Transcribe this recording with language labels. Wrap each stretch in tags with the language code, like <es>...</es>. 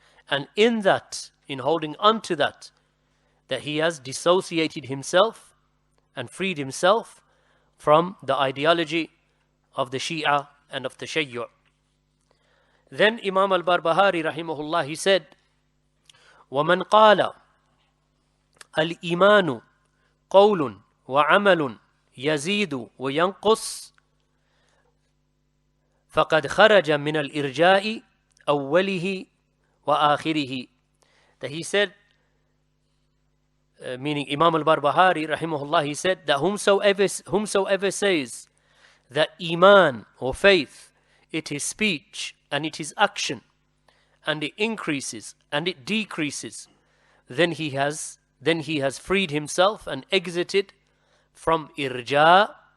<en>And in that, in holding on to that he has dissociated himself and freed himself from the ideology of the Shia and of Tashayyu'. Then Imam al-Barbahari rahimahullah, he said,</en> <ar>وَمَنْ قَالَ الْإِيمَانُ قَوْلٌ وَعَمَلٌ يَزِيدُ وَيَنْقُصُ فَقَدْ خَرَجَ مِنَ الْإِرْجَاءِ أَوَّلِهِ وَآخِرِهِ.</ar> <en>That he said, meaning Imam al-Barbahari rahimahullah, he said that whomsoever says that Iman or faith, it is speech and it is action, and it increases and it decreases, then he has freed himself and exited from irja,</en>